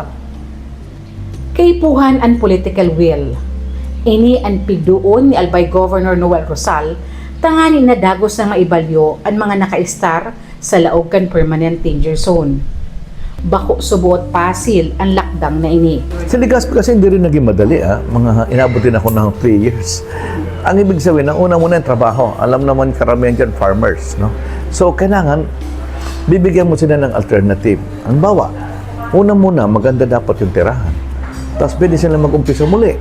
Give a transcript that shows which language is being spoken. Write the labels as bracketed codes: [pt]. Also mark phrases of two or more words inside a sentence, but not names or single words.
[bik] Kaipuhan ang [en] political will. [bik] Ini ang pigduon ni Albay Governor Noel Rosal, tangani na dagos na maibalyo ang mga naka-star sa laog kan [en] permanent danger zone. [bik] Bako subuot pasil ang lakdang na ini. [tl] Sa Legazpi kasi hindi rin naging madali. Mga inabot din ako ng 3 years. Ang ibig sabihin, ang una muna yung trabaho. Alam naman karamihan dyan, farmers. No? So, kailangan, bibigyan mo sila ng alternative. Ang bawa, una muna, maganda dapat yung tirahan. Tapos pwede sila mag-umpisa muli.